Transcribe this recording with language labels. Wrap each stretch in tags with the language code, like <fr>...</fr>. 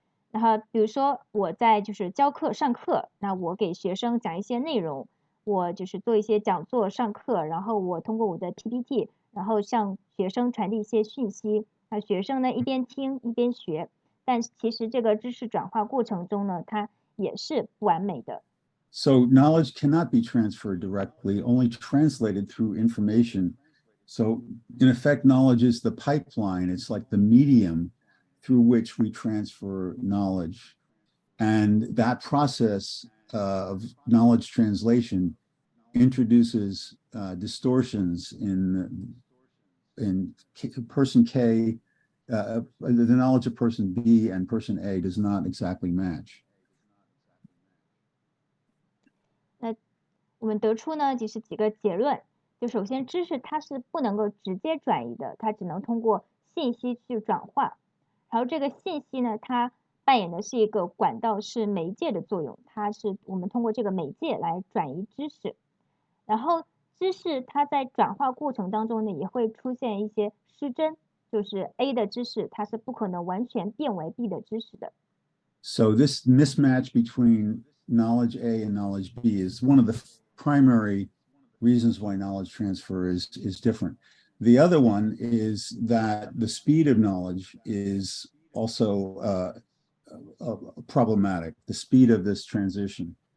<zh>然后比如说我在就是教课上课，那我给学生讲一些内容，我就是做一些讲座、上课，然后我通过我的 PPT，然后向学生传递一些讯息。那学生呢一边听一边学，但其实这个知识转化过程中呢，它也是不完美的。</zh> <en>So knowledge cannot be transferred directly, only translated through information. So in effect, knowledge is the pipeline. It's like the medium through which we transfer knowledge. And that process of knowledge translation introduces distortions in person K. The knowledge of person B and person A does not exactly match.</en> <zh>那我们得出呢，就是几个结论。就首先，知识它是不能够直接转移的，它只能通过信息去转化。然后这个信息呢，它扮演的是一个管道，是媒介的作用，它是我们通过这个媒介来转移知识。然后知识它在转化过程当中呢，也会出现一些失真，就是 A 的知识它是不可能完全变为 B 的知识的。</zh> <en>So this mismatch between knowledge A and knowledge B is one of the primary reasons why knowledge transfer is different. The other one is that the speed of knowledge is also problematic, the speed of this transition.</en>